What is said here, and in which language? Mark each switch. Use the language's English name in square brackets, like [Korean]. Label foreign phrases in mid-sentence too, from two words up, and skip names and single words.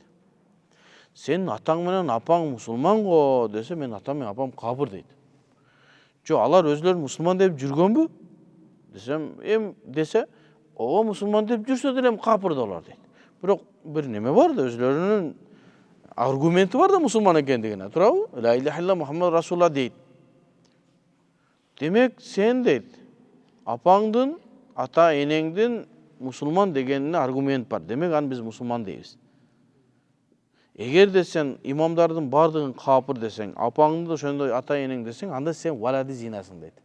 [Kyrgyz] Сен атаң менен апаң мусулман го десе, мен атам менен апам капыр дейт. Жо, алар өзлөрүн мусулман деп жүргөнбү? Десе, ооба мусулман деп жүрсө деле капыр да алар дейт. Бирок бир неме бар да, өзлөрүнүн аргументи бар да мусулман экендигине, туурабы? [Arabic] لا إله إلا محمد رسول الله дейт. [Kyrgyz] Демек сен дейт, апаңдын, ата-энеңдин мусулман дегенине аргумент бар. Демек аны биз мусулман дейбиз. Эгерде сен имамдардын бардыгын капыр десең, апаңды ошондой ата-энең десең, анда сен валади зинасың дейт.